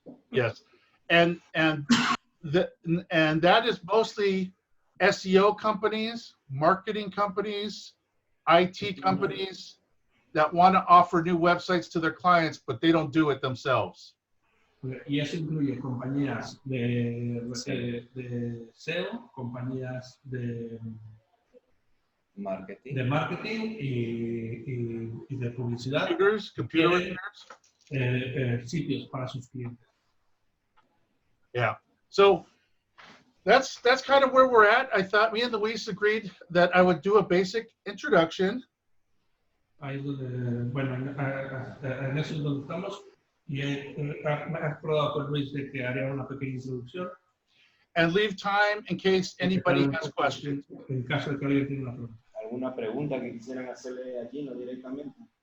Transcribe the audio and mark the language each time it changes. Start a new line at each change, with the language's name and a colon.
English: Yes, and that is mostly SEO companies, marketing companies, IT companies that want to offer new websites to their clients, but they don't do it themselves.
Spanish: Y eso incluye compañías de SEO, compañías de marketing y de publicidad.
English: Computer
Spanish: sitios para sus clientes.
English: Yeah. So that's kind of where we're at. I thought me and Luis agreed that I would do a basic introduction.
Spanish: Ahí es donde, bueno, en eso es donde estamos. Y he acordado con Luis de que haría una pequeña introducción.
English: And leave time in case anybody has questions.
Spanish: En caso de que alguien tenga una pregunta. ¿Alguna pregunta que quisieran hacerle a Geno directamente?